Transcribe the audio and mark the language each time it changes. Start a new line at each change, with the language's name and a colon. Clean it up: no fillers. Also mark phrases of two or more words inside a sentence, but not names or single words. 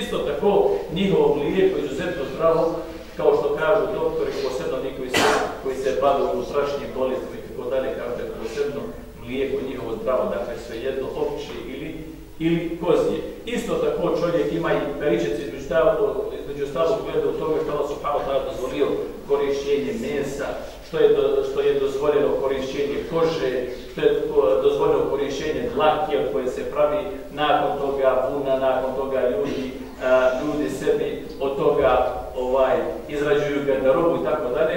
Bosnian: Isto tako, njihovo mlijeko je izuzetno zdravo, kao što kažu doktori, posebno oni koji se bave unutrašnjim bolestima i tako dalje, kažu posebno mlijeko njihovo zdravo, dakle svejedno ovčje ili kozije. Isto tako čovjek ima i beričet između ostalog gleda u tome što Allah
Arabic: سبحانه وتعالى
Bosnian: dozvolio korišćenje mesa, što je dozvoljeno korišćenje kože, što je dozvoljeno korišćenje dlake od koje se pravi nakon toga vuna, nakon toga ljudi sebi od toga izrađuju garderobu i tako dalje.